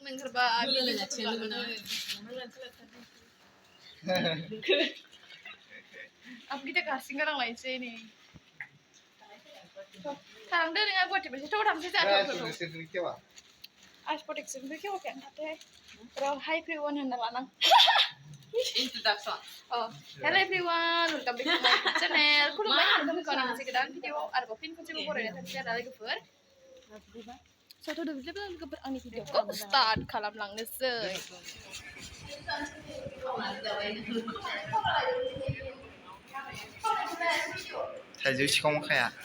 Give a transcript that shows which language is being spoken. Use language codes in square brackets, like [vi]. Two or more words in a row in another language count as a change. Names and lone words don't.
[brx] ओंखारबा आं गिदिर हारसिं गालांलायनोसै नै थांदो नोंहा गुवाहाटिनिफ्राय थ' थांसै जोंहा आसपटेक्सनिफ्राय खेवाखै आं थाथोहाय र' हाय एभ्रिवान होनना लानां [en] Introduction. Oh, hello everyone, welcome back to my channel. [brx] खुलुमबाय नोंथांमोनखौ आं मोनसे गोदान भिडिअ आरोबाव फिन खनसेबाव बरायनाय थानोसै आरो लोगोफोर सावथुन बिदिब्ला लोगोफोर आंनि भिडिअखौ स्टार्ट खालामलांनोसै थाइजौ सिखावखाया